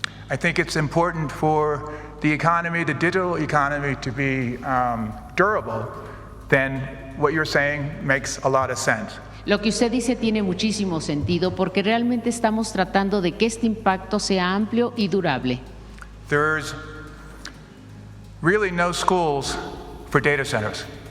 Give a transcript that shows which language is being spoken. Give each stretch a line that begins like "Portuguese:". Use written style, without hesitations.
English: I think it's important for the economy, the digital economy, to be durable. Then what you're saying makes a lot of sense.
Spanish: Lo que usted dice tiene muchísimo sentido porque realmente estamos tratando de que este impacto sea amplio y durable.
English: There's really no schools for data centers.